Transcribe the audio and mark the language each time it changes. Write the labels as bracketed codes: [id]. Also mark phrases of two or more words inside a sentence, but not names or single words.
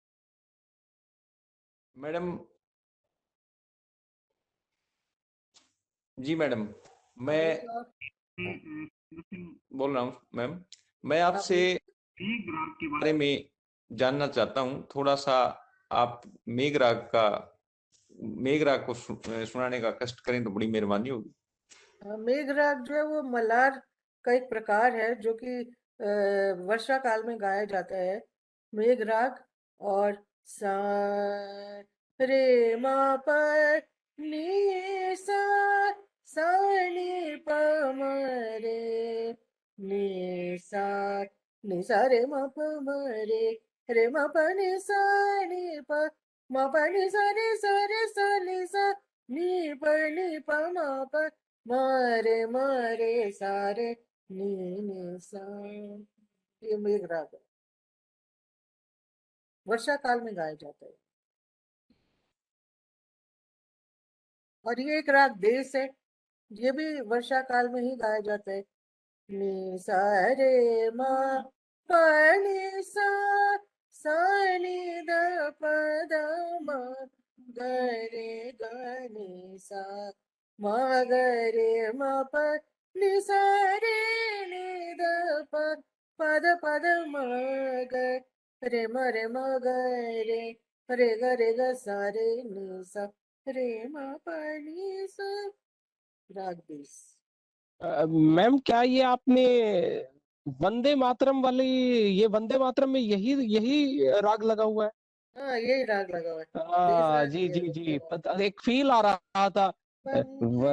[hi] मैडम जी मैडम, मैं बोल रहा हूँ मैम, मैं आपसे मेघ राग के बारे में जानना चाहता हूँ थोड़ा सा। आप मेघ राग को सुनाने का कष्ट करें तो बड़ी मेहरबानी होगी। मेघराग जो है वो मल्हार का एक प्रकार है जो कि वर्षा काल में गाया जाता है, मेघराग। और सा रे मा प नी सा नी प म रे नी सा रे म प म रे म प नी सा प म प नी सा रे सा नी प म प मरे सारे नी सा। ये मेघराग है, वर्षा काल में गाया जाता है। और ये एक राग देश है, ये भी वर्षा काल में ही गाया जाता है। नी सा रे मा प नी सा नी द प द म ग रे ग नी सा म ग रे म प नी सा रे नी द प प द म ग रे म ग रे ग सा रे नी सा रे म प नी सा। राग देश। मैम क्या ये आपने वंदे मातरम वाली, ये वंदे मातरम में यही यही राग लगा हुआ है? हाँ, यही राग लगा हुआ है, देश राग जी ये जी लगा जी, हुआ है। पता, एक फील आ रहा था। वंदे